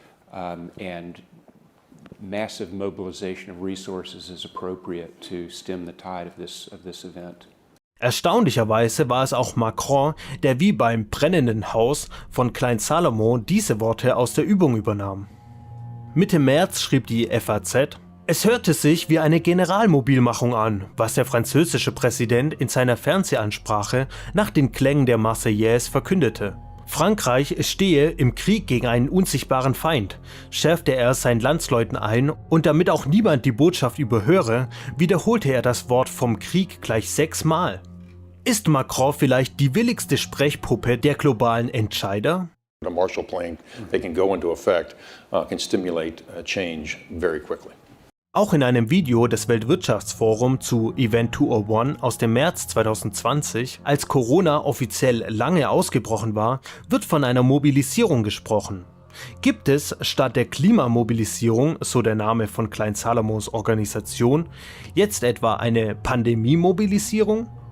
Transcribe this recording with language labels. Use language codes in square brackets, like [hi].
[en] And massive mobilization of resources is appropriate to stem the tide of this event. [de] Erstaunlicherweise war es auch Macron, der wie beim brennenden Haus von Klein Salomo diese Worte aus der Übung übernahm. Mitte März schrieb die FAZ: Es hörte sich wie eine Generalmobilmachung an, was der französische Präsident in seiner Fernsehansprache nach den Klängen der Marseillaise verkündete. Frankreich stehe im Krieg gegen einen unsichtbaren Feind, schärfte er seinen Landsleuten ein, und damit auch niemand die Botschaft überhöre, wiederholte er das Wort vom Krieg gleich 6 Mal. Ist Macron vielleicht die willigste Sprechpuppe der globalen Entscheider? [en] A Marshall Plan, they can go into effect, can stimulate change very quickly. [de] Auch in einem Video des Weltwirtschaftsforums zu Event 201 aus dem März 2020, als Corona offiziell lange ausgebrochen war, wird von einer Mobilisierung gesprochen. Gibt es statt der Klimamobilisierung, so der Name von Klein Salomos Organisation, jetzt etwa eine Pandemie-Mobilisierung?